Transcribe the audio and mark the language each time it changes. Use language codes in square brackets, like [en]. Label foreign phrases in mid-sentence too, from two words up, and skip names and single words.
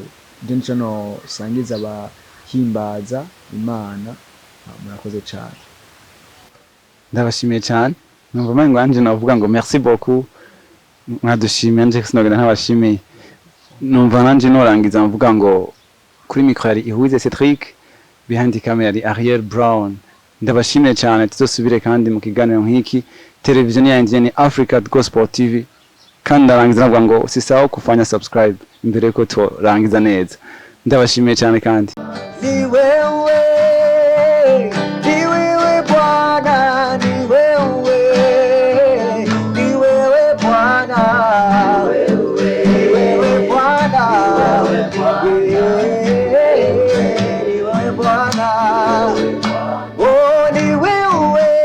[rn] Ibyo nico no sangiza abahimbaza Imana. Murakoze cyane. Ndabashimiye cyane. Numva manje anje navuga ngo [fr] merci beaucoup. [rn] Mwadushimiye nje sinogenda ntabashimiye. Numva nanje norangiza mvuga ngo kuri micro yari Ihuze Cedric, [en] behind the camera yari Ariel Brown. [rn] Ndabashimiye cyane, tuzosubire kandi mu kiganiro nk'iki. Television yanjye ni Africart Gospel TV. Kandi ndarangiza navuga ngo [sw] usisahau kufanya subscribe [rn] imbere ko turangiza neza. Ndabashimiye cyane kandi. [sw] Ni wewe Bwana, ni wewe Bwana, ni wewe Bwana, oh ni wewe